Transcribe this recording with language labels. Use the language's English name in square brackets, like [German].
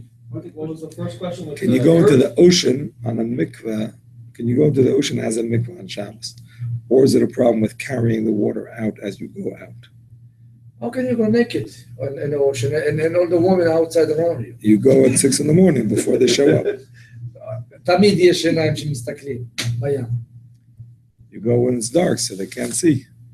[English] What was the first question? Can you go into the ocean on a mikvah? Can you go into the ocean as a mikvah on Shabbos? Or is it a problem with carrying the water out as you go out? How can you go naked in the ocean and all the women outside around you? You go at 6 a.m. before they show up. [Hebrew] תמיד יש עיניים שמסתכלים בים. [English] You go when it's dark so they can't see.